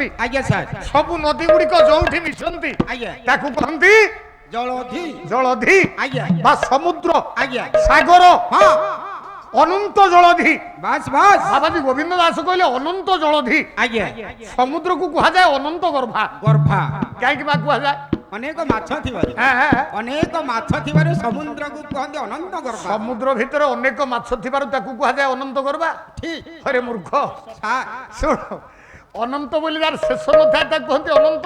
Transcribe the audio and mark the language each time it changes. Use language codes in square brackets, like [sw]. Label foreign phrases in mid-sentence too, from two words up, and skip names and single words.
[or] ଆଜ୍ଞା ସାର୍ ସବୁ ନଦୀ ଗୁଡ଼ିକ ଯୋଉଠି ମିଶନ୍ତି ଆଜ୍ଞା ତାକୁ କହନ୍ତି ଜଳଧି ଜଳଧି ଆଜ୍ଞା ବା ସମୁଦ୍ର ଆଜ୍ଞା সাগর ହଁ ଅନନ୍ତ ଜଳଧି ବାସ୍ ବାସ୍ ବାବାଜୀ ଗୋବିନ୍ଦ ଦାସ କହିଲେ ଅନନ୍ତ ଜଳଧି ଆଜ୍ଞା সমুদ্রକୁ କୁହାଯାଏ ଅନନ୍ତ ଗର୍ଭା ଗର୍ଭା କାହିଁକି ବା କୁହାଯାଏ ଅନେକ ମାଛ ଥିବାରୁ ହଁ ହଁ ଅନେକ ମାଛ ଥିବାରୁ ସମୁଦ୍ରକୁ କୁହନ୍ତି ଅନନ୍ତ ଗର୍ଭା ସମୁଦ୍ର ଭିତରେ ଅନେକ ମାଛ ଥିବାରୁ ତାକୁ କୁହାଯାଏ ଅନନ୍ତ ଗର୍ଭା ଠିକ ଆରେ ମୂର୍ଖ ସାର୍ ଶୁଣ ଅନନ୍ତ ବୋଇଲେ ଯାର ଶେଷ ନଥାଏ ତାକୁ କହନ୍ତି ଅନନ୍ତ